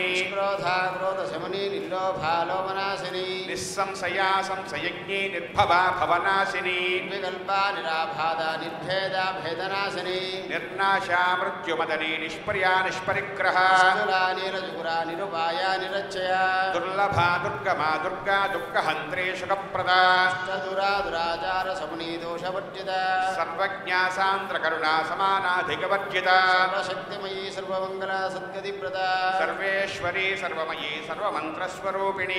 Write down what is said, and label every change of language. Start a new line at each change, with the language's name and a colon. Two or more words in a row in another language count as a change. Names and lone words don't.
Sanskrit: ಕ್ರೋಧ ಕ್ರೋಧ ಶಮನಿ ನಿರ್ಲೋಭಾಲೋಮನಾಶಿನಿ ನಿಸ್ಸಂಶಯ ಸಂಶಯಜ್ಞಿ ನಿರ್ಭವ ಭವನಾಶಿನಿ ನಿರ್ವಿಕಲ್ಪ ನಿರಾಭಾದ ನಿರ್ಭೇದ ಭೇದನಾಶಿನಿ ನಿರ್ನಾಶ ಮೃತ್ಯುಮದನಿ ನಿಷ್ಪ್ರಿಯ ನಿಷ್ಪರಿಗ್ರಹ ನೀರಜುಗುರ నిరుపాయ నిరచ్చయ దుర్లభా దుర్గమా దుర్గా దుఃఖహంత్రీ సుఖప్రదా దురాచార సమనీ దోషవర్జిత సర్వజ్ఞా సాంద్ర కరుణా సమానాధికవర్జిత సర్వశక్తిమయీ సర్వమంగళ సద్గతిప్రద సర్వేశ్వరీ సర్వమయీ సర్వమంత్రస్వరూపిణి